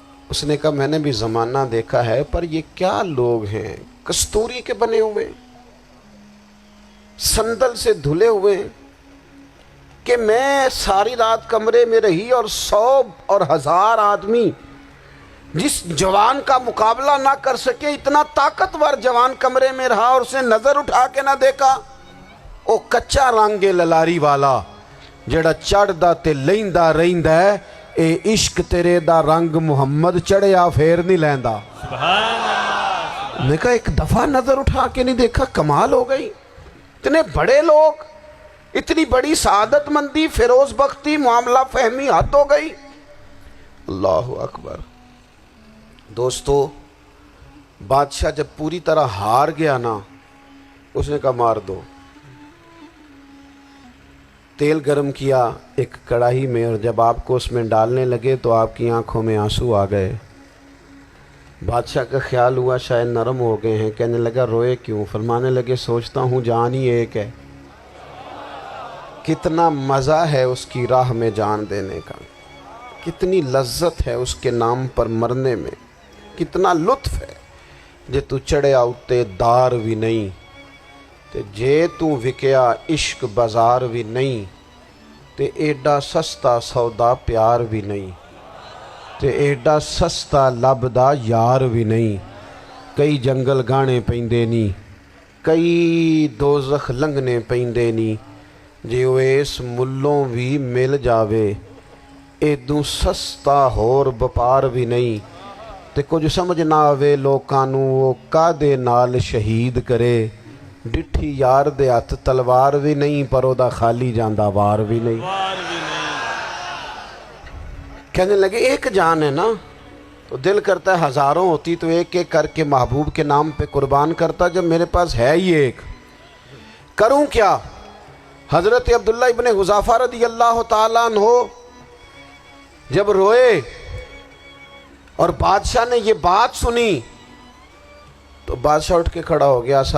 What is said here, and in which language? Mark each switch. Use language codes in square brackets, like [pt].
[ur] اس نے کہا میں نے بھی زمانہ دیکھا ہے، پر یہ کیا لوگ ہیں، کستوری کے بنے ہوئے، سندل سے دھلے ہوئے، کہ میں ساری رات کمرے میں رہی اور 100 اور 1000 آدمی جس جوان کا مقابلہ نہ کر سکے، اتنا طاقتور جوان کمرے میں رہا اور اسے نظر اٹھا کے نہ دیکھا. [pa] او کچا رنگ للاری والا جڑا چڑھدا تے لیندا رہندا ہے، اے عشق تیرے دا رنگ محمد چڑھیا پھر نہیں لیندا. [ur] سبحان اللہ. میں کہا ایک دفعہ نظر اٹھا کے نہیں دیکھا، کمال ہو گئی. اتنے بڑے لوگ، اتنی بڑی سعادت مندی، فیروز بختی، معاملہ فہمی حد ہو گئی. اللہ اکبر. دوستو، بادشاہ جب پوری طرح ہار گیا نا، اس نے کہا مار دو. تیل گرم کیا ایک کڑاہی میں، اور جب آپ کو اس میں ڈالنے لگے تو آپ کی آنکھوں میں آنسو آ گئے. بادشاہ کا خیال ہوا شاید نرم ہو گئے ہیں. کہنے لگا روئے کیوں؟ فرمانے لگے سوچتا ہوں جان ہی ایک ہے، کتنا مزہ ہے اس کی راہ میں جان دینے کا، کتنی لذت ہے اس کے نام پر مرنے میں، کتنا لطف ہے. [pa] جے تو چڑھیا اتے دار بھی نہیں، تے جے تو وکیا عشق بازار بھی نہیں، تے ایڈا سستا سودا پیار بھی نہیں، تے ایڈا سستا لبدا یار بھی نہیں. کئی جنگل گانے پیندے نی، کئی دوزخ لنگنے پیندے نی، جے وہ اس ملوں بھی مل جاوے ایدوں سستا ہور بپار بھی نہیں. تے کچھ سمجھ نہ آوے لوکاں نوں وہ کادے نال شہید کرے، ڈٹھی یار دے ہاتھ تلوار بھی نہیں، پر او دا خالی جاندہ وار بھی نہیں. [ur] کہنے لگے ایک جان ہے نا، تو دل کرتا ہے ہزاروں ہوتی تو ایک ایک کر کے محبوب کے نام پہ قربان کرتا. جب میرے پاس ہے ہی ایک، کروں کیا؟ حضرت عبداللہ ابن حذافہ رضی اللہ تعالیٰ عنہ جب روئے اور بادشاہ نے یہ بات سنی تو بادشاہ اٹھ کے کھڑا ہو گیا.